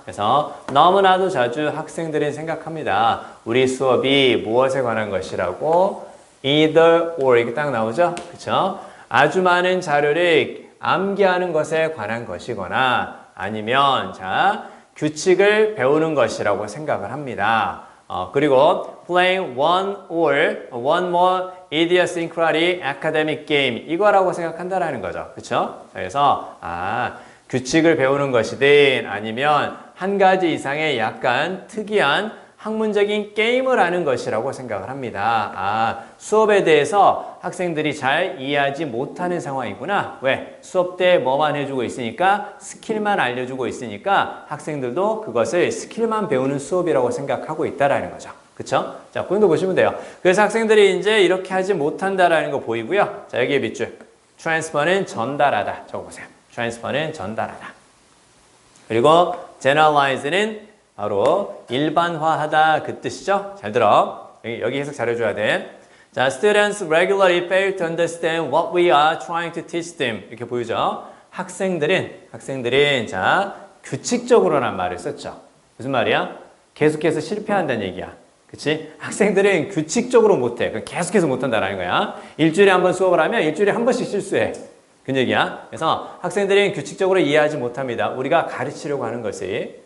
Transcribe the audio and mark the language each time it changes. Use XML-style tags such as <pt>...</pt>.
<ko>그래서 너무나도 자주 학생들은 생각합니다. 우리 수업이 무엇에 관한 것이라고</ko> <en>either or</en> <ko>이렇게 딱 나오죠? 그쵸? 아주 많은 자료를 암기하는 것에 관한 것이거나 아니면 자 규칙을 배우는 것이라고 생각을 합니다. 그리고</ko> <en>playing one more idiosyncratic academic game</en> <ko>이거라고 생각한다라는 거죠. 그쵸? 그래서 규칙을 배우는 것이든 아니면 한 가지 이상의 약간 특이한 학문적인 게임을 하는 것이라고 생각을 합니다. 아, 수업에 대해서 학생들이 잘 이해하지 못하는 상황이구나. 왜? 수업 때 뭐만 해주고 있으니까 스킬만 알려주고 있으니까 학생들도 그것을 스킬만 배우는 수업이라고 생각하고 있다라는 거죠. 그쵸? 자, 본인도 보시면 돼요. 그래서 학생들이 이제 이렇게 하지 못한다라는 거 보이고요. 자, 여기에 밑줄. transfer는 전달하다. 적어보세요. transfer는 전달하다. 그리고 generalize는 바로 일반화하다 그 뜻이죠. 잘 들어. 여기 해석 잘해줘야 돼. 자,</ko> <en>students regularly fail to understand what we are trying to teach them.</en> <ko>이렇게 보이죠. 학생들은 자, 규칙적으로란 말을 썼죠. 무슨 말이야? 계속해서 실패한다는 얘기야. 그치? 학생들은 규칙적으로 못해. 계속해서 못한다는 거야. 일주일에 한 번 수업을 하면 일주일에 한 번씩 실수해. 그 얘기야. 그래서 학생들은 규칙적으로 이해하지 못합니다. 우리가 가르치려고 하는 것이.</ko>